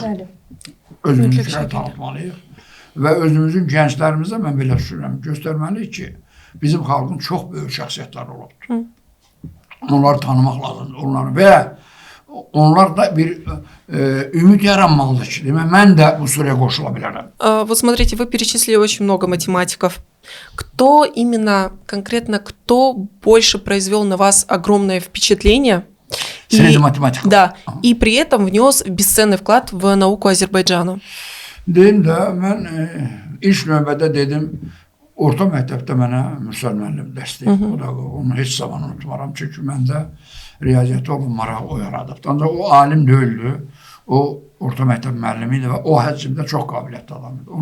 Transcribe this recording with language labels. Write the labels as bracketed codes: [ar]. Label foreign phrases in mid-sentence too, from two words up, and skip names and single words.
[az] Özümüzünkilərə tanıtmalıyıq. Və özümüzün gənclərimizə mən belə düşünürəm, göstərməliyik ki, bizim xalqın çox böyük şəxsiyyətləri olubdur. Onları tanımaq lazımdır, onları və onlar da bir ümid yaranmalıdır ki, mən də bu sıraya qoşula bilərəm. [ru] Вот смотрите, вы перечислили очень много математиков. Кто именно, конкретно, кто больше произвел на вас огромное впечатление? Среди математиков? Да, и при этом внес бесценный вклад в науку Азербайджана. [az] Deyim də, mən ilk növbədə dedim, orta məktəbdə mənə Mürsəl müəllim dəstək, onu heç zaman unutmaram, çünki məndə riyaziyyata olan maraq o yaradıb. Ancaq o alim deyildi, o orta məktəb müəllimi idi və o həcmdə çox qabiliyyətli adam idi.